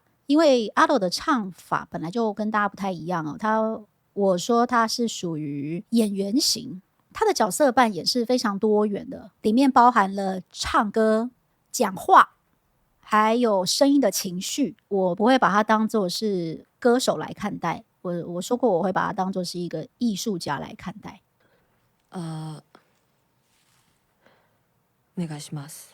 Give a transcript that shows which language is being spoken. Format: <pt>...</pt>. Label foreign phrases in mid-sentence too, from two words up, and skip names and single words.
<zh>因为 Ado 的唱法本来就跟大家不太一样我说他是属于演员型，他的角色扮演是非常多元的，里面包含了唱歌、讲话，还有声音的情绪。我不会把它当作是歌手来看待，我说过我会把它当作是一个艺术家来看待。</zh> <ja>お願いします。</ja>